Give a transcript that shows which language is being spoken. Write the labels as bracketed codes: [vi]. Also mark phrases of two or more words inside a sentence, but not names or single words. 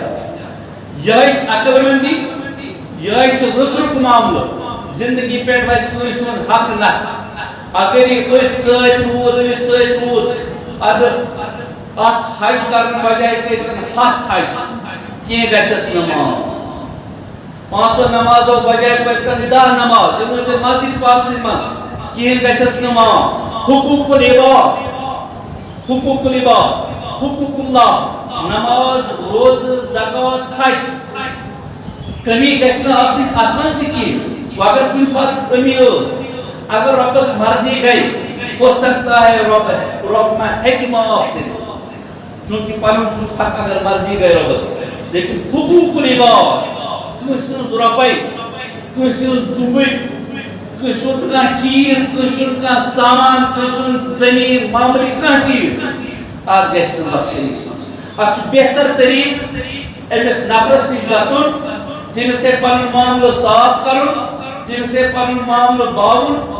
[ks] یِہے چھِ عقل مندی یِہے چھُ رٕژرُک معاملہٕ زندگی [ur] پہ ویسے [ks] کٲنٛسہِ ہُنٛد حق نہ اگر یہِ أتھۍ سۭتۍ روٗد ادٕ اتھ حج کرنہٕ بجاے کٔرتن 7 حج کینٛہہ گژھٮ۪س نہٕ معاف 5 نمازو بجاے پٔرتن 10 نماز یِم ٲسۍ مسجد پاک سٕے منٛز کینٛہہ گژھٮ۪س نہٕ معاف حقوق العباد حقوق اللہ نماز روزٕ زکات حج کمی گژھِ نہٕ آسٕنۍ اتھ منٛز تہِ کینٛہہ اگر کُنہِ ساتہٕ کمی ٲس اگر رۄبس مرضی گٔے [ur] ہو سکتا ہے [ks] رۄب ما ہیٚکہِ معاف کٔرِتھ چوٗنٛکہِ پنُن چھُس حق اگر مرضی گٔے رۄبس لیکن حقوق العباد کٲنٛسہِ ہٕنٛز رۄپے کٲنٛسہِ ہٕنٛز دُبٕر کٲنٛسہِ ہُنٛد کانٛہہ چیٖز کٲنٛسہِ ہُنٛد کانٛہہ سامان کٲنٛسہِ ہُنٛد زٔمیٖن معاملہٕ کانٛہہ چیٖز اتھ گژھِ نہٕ بخشٲیی اتھ چھُ بہتر طریٖقہٕ أمِس نفرس نِش گژھُن تٔمِس سۭتۍ پنُن معاملہٕ صاف کرُن تٔمِس سۭتۍ پنُن معاملہٕ باوُن